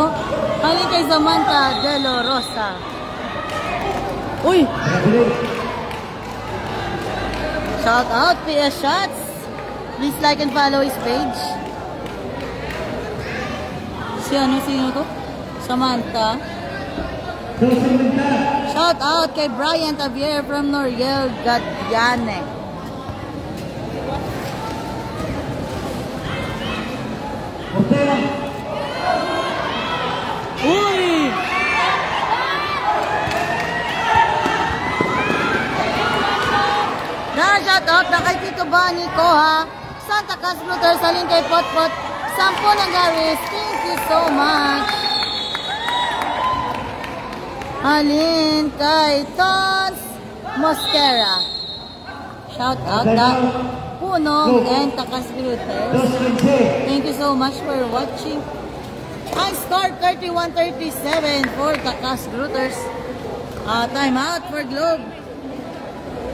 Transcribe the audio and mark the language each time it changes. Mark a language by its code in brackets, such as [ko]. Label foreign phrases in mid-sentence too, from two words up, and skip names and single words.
[war] Halin kay Samantha De La Rosa. [en] Uy! Shout out PS Shots. Please like and follow his page. [tl] Sino to? [en] Samantha. Shout out kay Brian Tavier from Noriel Gadiane. Uy! Shout out [war] na kay Tito Bani ko ha. Santa Cas Brutes, halin kay Potpot. 10 ng Garis. [en] Thank you so much. [war] Halin kay Tons Mosquera. [en] Shout out na Punong and Takas Brutes. Thank you so much for watching. Ang score 31-37 for Takas Brutes. Time out for Globe.